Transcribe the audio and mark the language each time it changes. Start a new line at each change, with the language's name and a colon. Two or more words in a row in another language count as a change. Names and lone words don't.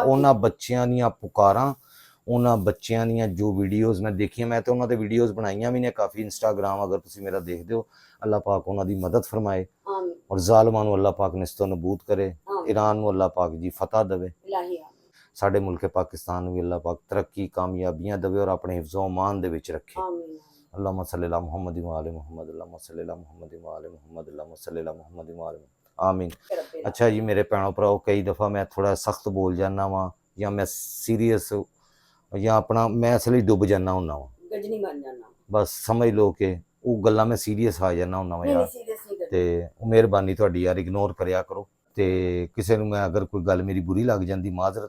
Punjabi: ਉਹਨਾਂ ਬੱਚਿਆਂ ਦੀਆਂ ਪੁਕਾਰਾਂ, ਉਹਨਾਂ ਬੱਚਿਆਂ ਦੀਆਂ ਜੋ ਵੀਡੀਓਜ਼ ਮੈਂ ਦੇਖੀਆਂ, ਮੈਂ ਤੇ ਉਹਨਾਂ ਤੇ ਵੀਡੀਓਜ਼ ਬਣਾਈਆਂ ਵੀ ਨੇ ਕਾਫੀ ਇੰਸਟਾਗ੍ਰਾਮ, ਅਗਰ ਤੁਸੀਂ ਮੇਰਾ ਦੇਖਦੇ ਹੋ। ਅੱਲਾਹ ਪਾਕ ਉਹਨਾਂ ਦੀ ਮਦਦ ਫਰਮਾਏ ਆਮੀਨ ਔਰ ਜ਼ਾਲਮਾਂ ਨੂੰ ਅੱਲਾਹ ਪਾਕ ਨਿਸਤੋ ਨਬੂਦ ਕਰੇ। ਆਮੀਨ ਈਰਾਨ ਨੂੰ ਅੱਲਾਹ ਪਾਕ ਜੀ ਫਤਹ ਦੇਵੇ। ਇਲਾਹੀ ਆਮੀਨ ਸਾਡੇ ਮੁਲਕ ਪਾਕਿਸਤਾਨ ਨੂੰ ਵੀ ਅੱਲਾਹ ਪਾਕ ਤਰੱਕੀ ਕਾਮਯਾਬੀਆਂ ਦੇਵੇ ਔਰ ਆਪਣੇ ਹਿਫਜ਼ੋ ਅਮਾਨ ਦੇ ਵਿੱਚ ਰੱਖੇ। ਆਮੀਨ
Arabic: اللهم صل على محمد وآل محمد، اللهم صل على محمد وآل محمد، اللهم صل على محمد وآل آمين.
Punjabi: ਰੱਬੇ ਦਾ ਅੱਛਾ ਜੀ ਮੇਰੇ ਭੈਣੋ ਭਰਾਓ, ਕਈ ਦਫਾ ਮੈਂ ਥੋੜਾ ਸਖਤ ਬੋਲ ਜਾਂਦਾ ਵਾਂ ਜਾਂ ਮੈਂ ਸੀਰੀਅਸ ਜਾਂ ਆਪਣਾ ਮੈਂ ਅਸਲੀ ਡੁੱਬ ਜਾਂਦਾ ਹੁੰਦਾ ਵਾਂ, ਗਜਨੀ ਬਣ ਜਾਣਾ ਬਸ ਸਮਝ ਲਓ ਕਿ ਉਹ ਗੱਲਾਂ ਮੈਂ ਸੀਰੀਅਸ ਆ ਜਾਂਦਾ ਹੁੰਦਾ ਵਾਂ ਨਹੀਂ ਯਾਰ। ਸੀਰੀਅਸ ਨਹੀਂ ਕਰਨਾ ਤੇ ਉਹ ਮਿਹਰਬਾਨੀ ਤੁਹਾਡੀ ਯਾਰ, ਇਗਨੋਰ ਕਰਿਆ ਕਰੋ। ਤੇ ਕਿਸੇ ਨੂੰ ਮੈਂ ਅਗਰ ਕੋਈ ਗੱਲ ਮੇਰੀ ਬੁਰੀ ਲੱਗ ਜਾਂਦੀ, ਮਾਜ਼ਰਤ।